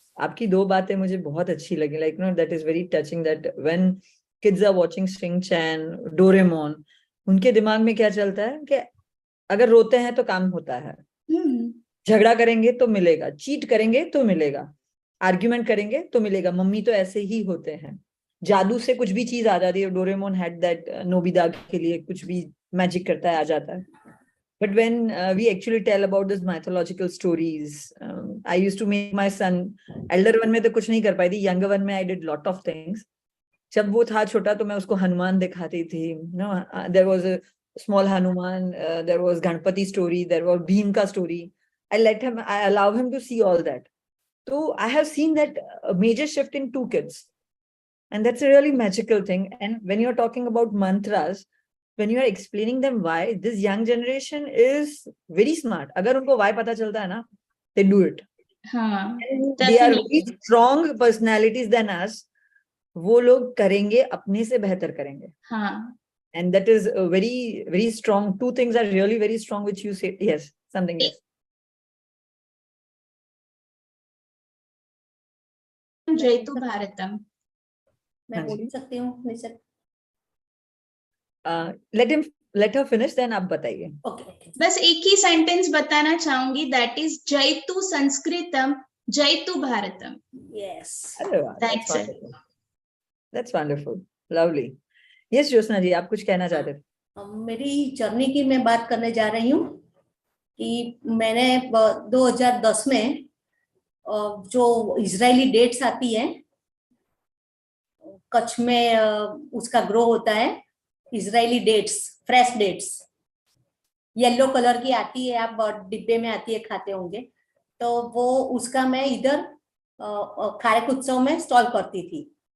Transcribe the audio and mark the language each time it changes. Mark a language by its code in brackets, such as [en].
[hi] आपकी दो बातें मुझे बहुत अच्छी लगी, [en] like no, that is very touching that when kids are watching Shin-chan, Doraemon, [hi] उनके दिमाग में क्या चलता है कि अगर रोते हैं तो काम होता है, झगड़ा करेंगे तो मिलेगा, चीट करेंगे तो मिलेगा, आर्ग्यूमेंट करेंगे तो मिलेगा, मम्मी तो ऐसे ही होते हैं, जादू से कुछ भी चीज आ जाती है। डोरेमोन [en] had that, [hi] नोबिता के लिए कुछ भी मैजिक करता है आ जाता है। [en] But when we actually tell about these mythological stories, I used to make my son, elder one [hi] में तो कुछ नहीं कर पाई थी, [en] younger one में I did lot of things. [hi] जब वो था छोटा तो मैं उसको हनुमान दिखाती थी, [en] no, there was a small Hanuman, there was Ganpati story, there was Bhim ka story. I allow him to see all that. So I have seen that major shift in 2 kids, and that's a really magical thing. And when you're talking about mantras, when you are explaining them why, this young generation is very smart. [hi] अगर उनको why पता चलता है ना, [en] they do it. [hi] हाँ, [en] they are very strong personalities than us. [hi] वो लोग करेंगे, अपने से बेहतर करेंगे. हाँ. [en] And that is a very, very strong. 2 things are really very strong, which you said. Yes, something else. [sa] जयतु भारतम. [hi] मैं बोल सकती हूँ निशा? [en] Let her finish, then [hi] आप बताइए. [en] Okay. [hi] बस एक ही सेंटेंस बताना चाहूंगी, [en] that is [sa] जयतु संस्कृतम जयतु Bharatam. [en] Yes. That's it. That's wonderful. Lovely. [hi] Yes, Jyotsna जी, आप कुछ कहना चाहते थे? मेरी जर्नी की मैं बात करने जा रही हूँ कि मैंने 2010 में जो इजरायली डेट्स आती है, कच्छ में उसका ग्रो होता है, Israeli dates, fresh dates, yellow colour की आती है, आप डिब्बे में आती है, खाते होंगे, तो वो उसका मैं इधर खारेक उत्सव में स्टॉल करती थी।